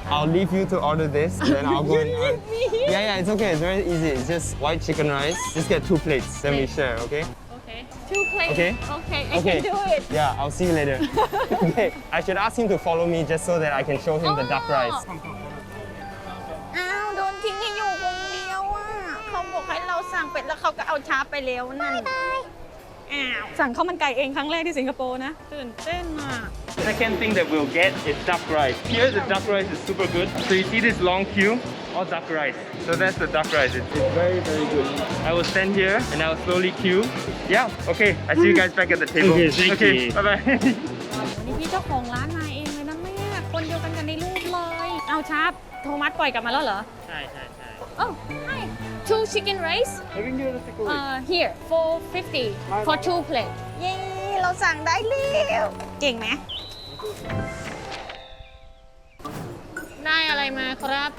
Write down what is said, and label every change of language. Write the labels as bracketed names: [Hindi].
[English] I'll leave you to order this, and then I'll go and. leave me here? Yeah, it's okay. It's very easy. It's just white chicken rice. Just get 2 plates. Then we share. Okay? Okay. 2 plates. Okay. Okay, I Okay. can do it. Yeah, I'll see you later. Okay. I should ask him to follow me just so that I can show him the duck rice. [Thai] อ้าวโดนทิ้งให้อยู่คนเดียวอ่ะเขาบอกให้เราสั่งเป็ดแล้วเขาก็เอาชาไปแล้วนั่นอ้าวสั่งข้าวมันไก่เองครั้งแรกที่สิงคโปร์นะตื่นเต้นอ่ะ [English] Second thing that we'll get is duck rice. Here, the duck rice is super good. So you see this long queue, all duck rice. So that's the duck rice. It's very, very good. I will stand here and I will slowly queue. Yeah, okay. I see you guys back at the table. Okay, thank you. Bye-bye. [Thai] นี่พี่เจ้าของร้านมาเองเลยนะแม่คนเดียวกันในรูปเลยเอาชาร์ปโทมัสปล่อยกลับมาแล้วเหรอ ใช่ [English] Oh hi 2 chicken rice here 450 for 2 plate [Thai] เย้เราสั่งได้แล้วเก่งไหมได้อะไรมาครับ